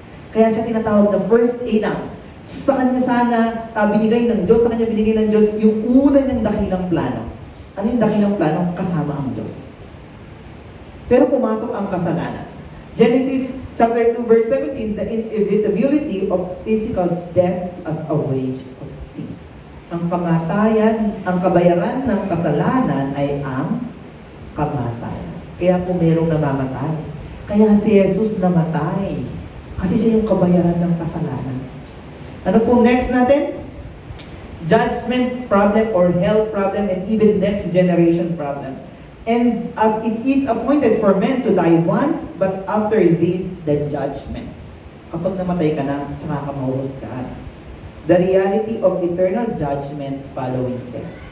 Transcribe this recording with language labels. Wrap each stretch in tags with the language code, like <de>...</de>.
<tl>Kaya siya tinatawag na first Adam. Sa kanya sana binigay ng Diyos, sa kanya binigay ng Diyos yung una niyang dakilang plano. Ano yung dakilang plano? Kasama ang Diyos. Pero pumasok ang kasalanan.</tl> <en>Genesis chapter 2 verse 17, the inevitability of physical death as a wage of sin.</en> <tl>Ang kamatayan, ang kabayaran ng kasalanan ay ang kamatayan. Kaya po merong namamatay. Kaya si Jesus namatay. Kasi siya yung kabayaran ng kasalanan. Ano po next natin?</tl> <en>Judgment problem or hell problem and even next generation problem. And as it is appointed for men to die once, but after this, the judgment.</en> <tl>Kapag namatay ka na, tsaka ka mahusgahan.</tl> <en>The reality of eternal judgment following death.</en>